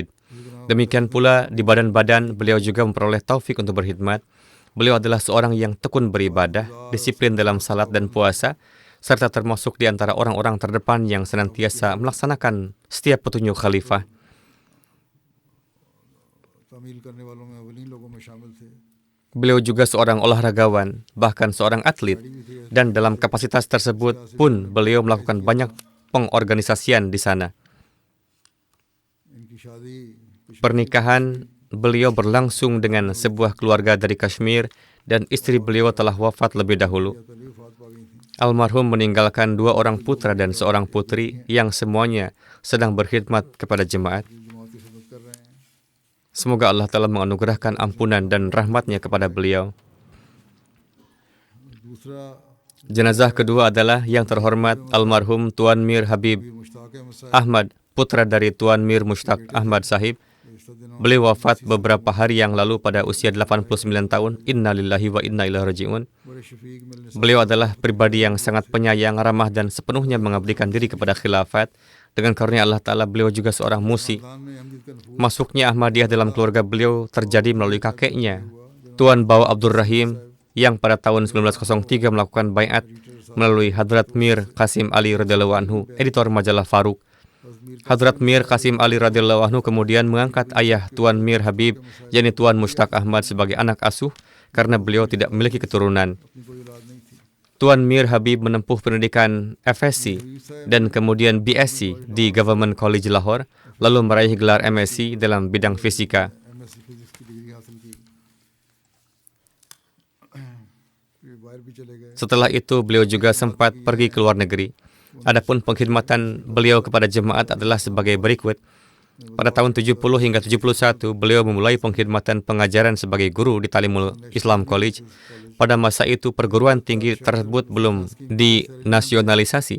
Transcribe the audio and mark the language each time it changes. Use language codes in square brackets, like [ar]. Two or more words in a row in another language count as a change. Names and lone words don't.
[id] Demikian pula di badan-badan beliau juga memperoleh taufik untuk berkhidmat. Beliau adalah seorang yang tekun beribadah, disiplin dalam salat dan puasa, serta termasuk di antara orang-orang terdepan yang senantiasa melaksanakan setiap petunjuk khalifah. [ur] تعمیل کرنے والوں میں اولین لوگوں میں شامل تھے. [id] Beliau juga seorang olahragawan, bahkan seorang atlet, dan dalam kapasitas tersebut pun beliau melakukan banyak pengorganisasian di sana. [ur] ان کی شادی [id] Pernikahan beliau berlangsung dengan sebuah keluarga dari Kashmir dan istri beliau telah wafat lebih dahulu. [ur] تلی وفات پا گئی تھی. [id] Almarhum meninggalkan 2 orang putra dan seorang putri yang semuanya sedang berkhidmat kepada jemaat. [ur] جماعت کی خدمت کر رہے ہیں. [id] Semoga Allah telah menganugerahkan ampunan dan rahmatnya kepada beliau. [ur] دوسرا [id] Jenazah kedua adalah yang terhormat almarhum Tuan Mir Habib [ur] مشتاق احمد صاحب [id] Ahmad, putra dari Tuan Mir Mushtaq Ahmad Sahib. [ur] اس دن [id] Beliau wafat beberapa hari yang lalu pada usia 89 tahun. [ar] إنا لله وإنا إليه راجعون. [ur] بڑے شفیق ملنے [id] Beliau adalah pribadi yang sangat penyayang, ramah, dan sepenuhnya mengabdikan diri kepada khilafat. Dengan karunia Allah Ta'ala, beliau juga seorang musi. [ur] خاندان میں احمدید کا نفوذ [id] Masuknya Ahmadiyah dalam keluarga beliau terjadi melalui kakeknya, Tuan Bawa Abdul Rahim, yang pada tahun 1903 melakukan baiat melalui Hadrat Mir Qasim Ali [ar] رضي الله عنه, [id] editor majalah Faruk. Hadrat Mir Qasim Ali [ar] رضي الله عنه [id] kemudian mengangkat ayah Tuan Mir Habib, yakni Tuan Mushtaq Ahmad, sebagai anak asuh karena beliau tidak memiliki keturunan. [ur] اپنی کوئی اولاد نہیں تھی. [id] Tuan Mir Habib menempuh pendidikan FSc dan kemudian BSc di Government College Lahore, lalu meraih gelar MSc dalam bidang fisika. [en] MSc physics [ur] کی ڈگری حاصل کی. پھر باہر بھی چلے گئے. [id] Setelah itu beliau juga sempat pergi ke luar negeri. Adapun pengkhidmatan beliau kepada jemaat adalah sebagai berikut. Pada tahun 70 hingga 71, beliau memulai pengkhidmatan pengajaran sebagai guru di Talimul Islam College. Pada masa itu, perguruan tinggi tersebut belum dinasionalisasi.